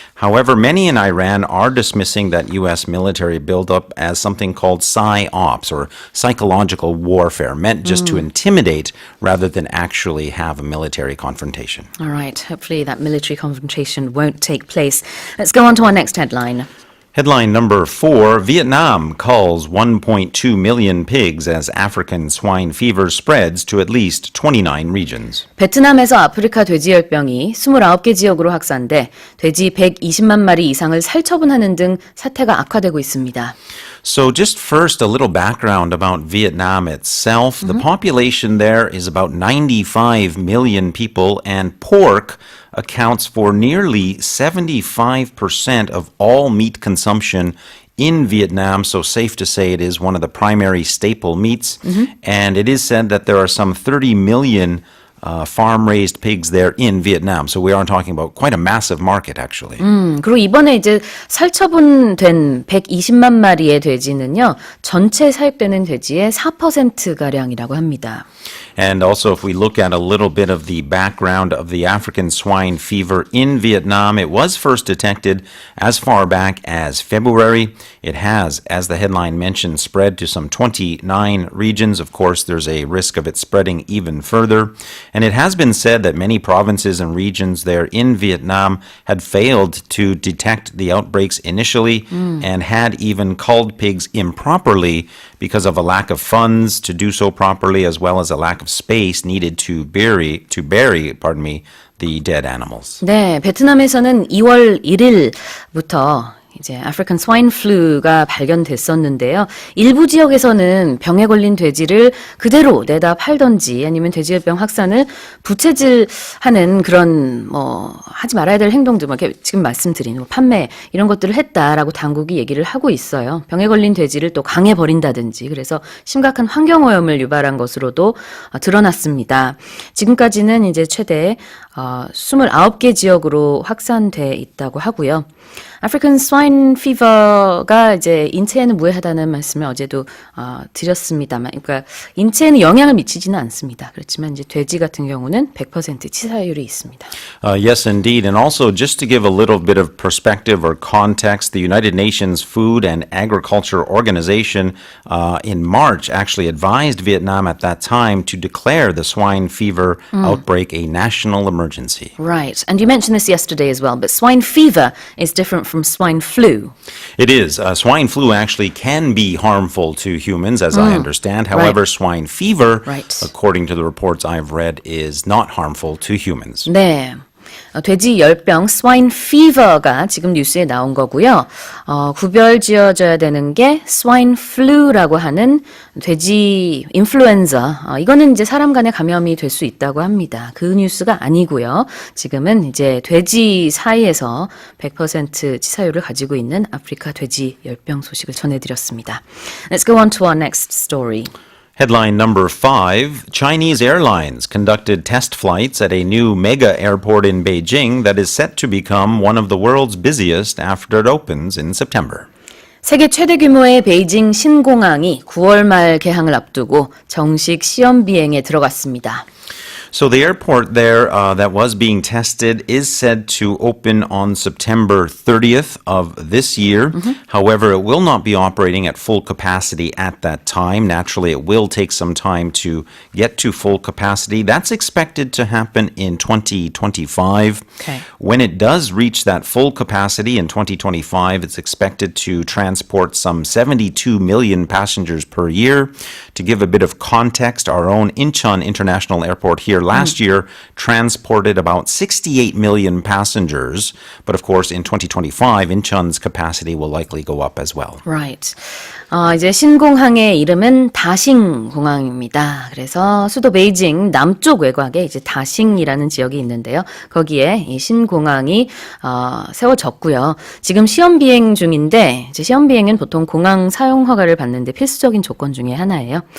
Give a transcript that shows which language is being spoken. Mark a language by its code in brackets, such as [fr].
[en] However, many in Iran are dismissing that U.S. military buildup as something called psy-ops, or psychological warfare, meant just to intimidate rather than actually have a military confrontation. All right. Hopefully that military confrontation won't take place. Let's go on to our next headline. Headline number 4, Vietnam culls 1.2 million pigs as African swine fever spreads to at least 29 regions. [ko] 베트남에서 아프리카 돼지열병이 29개 지역으로 확산돼 돼지 120만 마리 이상을 살처분하는 등 사태가 악화되고 있습니다. [en] So just first, a little background about Vietnam itself. The population there is about 95 million people, and pork accounts for nearly 75% of all meat consumption in Vietnam, so safe to say it is one of the primary staple meats. And it is said that there are some 30 million farm-raised pigs there in Vietnam. So we are talking about quite a massive market, actually. [ko] 그리고 이번에 이제 살처분된 120만 마리의 돼지는요, 전체 사육되는 돼지의 4%가량이라고 합니다. [en] And also, if we look at a little bit of the background of the African swine fever in Vietnam, it was first detected as far back as February. It has, as the headline mentioned, spread to some 29 regions. Of course, there's a risk of it spreading even further. And it has been said that many provinces and regions there in Vietnam had failed to detect the outbreaks initially and had even culled pigs improperly because of a lack of funds to do so properly, as well as a lack of space needed to bury the dead animals. [ko] 네, 베트남에서는 2월 1일부터 이제 아프리칸 스와인 플루가 발견됐었는데요. 일부 지역에서는 병에 걸린 돼지를 그대로 내다 팔던지 아니면 돼지열병 확산을 부채질하는 그런 하지 말아야 될 행동들, 이렇게 지금 말씀드린 판매 이런 것들을 했다라고 당국이 얘기를 하고 있어요. 병에 걸린 돼지를 또 강에 버린다든지 그래서 심각한 환경오염을 유발한 것으로도 드러났습니다. 지금까지는 이제 최대 29개 지역으로 확산돼 있다고 하고요. African swine swine fever가 이제 인체에는 무해하다는 말씀을 어제도 드렸습니다만, 그러니까 인체에는 영향을 미치지는 않습니다. 그렇지만 이제 돼지 같은 경우는 100% 치사율이 있습니다. [en] Yes, indeed. And also, just to give a little bit of perspective or context, the United Nations Food and Agriculture Organization in March actually advised Vietnam at that time to declare the swine fever outbreak a national emergency. Right. And you mentioned this yesterday as well, but swine fever is different from swine flu. It is. Swine flu actually can be harmful to humans, as I understand. However, swine fever, according to the reports I've read, is not harmful to humans. [ko] 네. 돼지 열병 swine fever가 지금 뉴스에 나온 거고요. 구별 지어져야 되는 게 swine flu라고 하는 돼지 인플루엔자. 이거는 이제 사람 간의 감염이 될 수 있다고 합니다. 그 뉴스가 아니고요. 지금은 이제 돼지 사이에서 100% 치사율을 가지고 있는 아프리카 돼지 열병 소식을 전해드렸습니다. [en] Let's go on to our next story. Headline number 5, Chinese airlines conducted test flights at a new mega airport in Beijing that is set to become one of the world's busiest after it opens in September. [ko] 세계 최대 규모의 베이징 신공항이 9월 말 개항을 앞두고 정식 시험 비행에 들어갔습니다. [en] So the airport there that was being tested is said to open on September 30th of this year. However, it will not be operating at full capacity at that time. Naturally, it will take some time to get to full capacity. That's expected to happen in 2025. Okay. When it does reach that full capacity in 2025, it's expected to transport some 72 million passengers per year. To give a bit of context, our own Incheon International Airport here last year transported about 68 million passengers. But of course, in 2025, Incheon's capacity will likely go up as well. Right. [ko] 이제 신공항의 이름은 다싱공항입니다. 그래서 수도 베이징 남쪽 외곽에 이제 다싱이라는 지역이 있는데요. 거기에 이 신공항이 세워졌고요. 지금 시험 비행 중인데 이제 시험 비행은 보통 공항 사용 허가를 받는데 필수적인 조건 중에 하나예요.